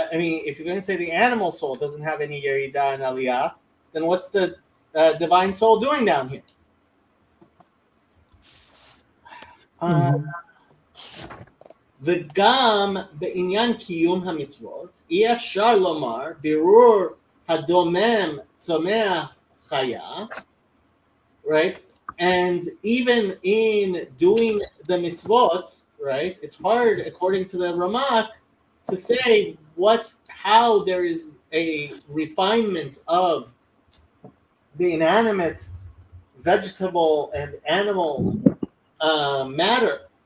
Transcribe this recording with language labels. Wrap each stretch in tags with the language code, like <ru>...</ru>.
<en>I mean, if you're going to say the animal soul doesn't have any yerida and aliyah, then what's the divine soul doing down here?</en> <he>וגם בעניין קיום המצוות אי אפשר לומר בירור הדומם צומח חיה, right?</he> <en>And even in doing the mitzvot, right, it's hard according to the Ramak to say how there is a refinement of the inanimate vegetable and animal matter.</en>